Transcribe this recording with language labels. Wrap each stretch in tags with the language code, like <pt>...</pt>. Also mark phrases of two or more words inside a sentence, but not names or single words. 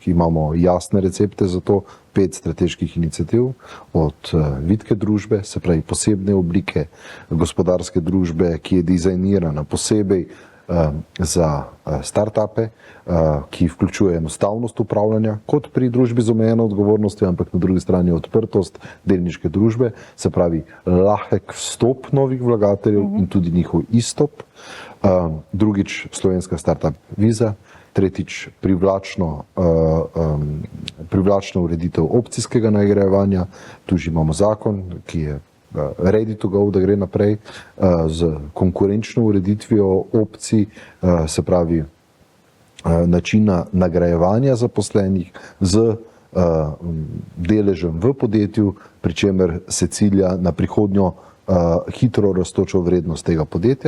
<sl>Imamo jasne recepte za to, 5 strateških iniciativ, od vitke družbe, se pravi posebne oblike gospodarske družbe, ki je dizajnirana posebej za startupe, ki vključuje enostavnost upravljanja, kot pri družbi z omejeno odgovornostjo, ampak na drugi strani odprtost delniške družbe, se pravi lahek vstop novih vlagateljev in tudi njihov izstop. Drugič, slovenska startup viza. Tretjič, privlačna ureditev opcijskega nagrajevanja. Tu že imamo zakon, ki je</sl> <en>ready to go,</en> <sl>da gre naprej z konkurenčno ureditvijo opcij, se pravi načina nagrajevanja zaposlenih z deležem v podjetju, pri čemer se cilja na prihodnjo hitro rastočo vrednost tega podjetja.</sl>